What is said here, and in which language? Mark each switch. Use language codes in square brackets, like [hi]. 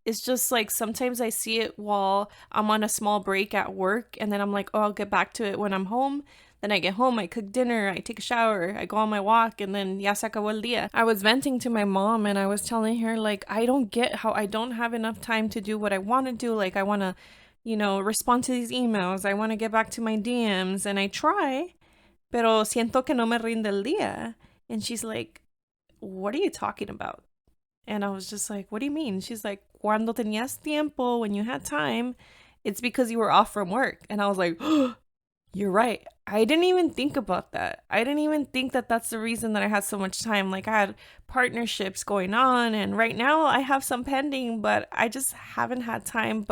[en] It's just sometimes I see it while I'm on a small break at work, and then I'm oh, I'll get back to it when I'm home. Then I get home, I cook dinner, I take a shower, I go on my walk, and then [es] ya se acabó el día. [en] I was venting to my mom and I was telling her I don't get how I don't have enough time to do what I want to do. I want to respond to these emails. I want to get back to my DMs. And I try, [es] pero siento que no me rinde el día. [en] And she's like, what are you talking about? And I was just like, what do you mean? She's like, [es] cuando tenías tiempo, [en] when you had time, it's because you were off from work. And I was like, oh, you're right. I didn't even think about that. I didn't even think that that's the reason that I had so much time. Like, I had partnerships going on, and right now I have some pending, but I just haven't had time.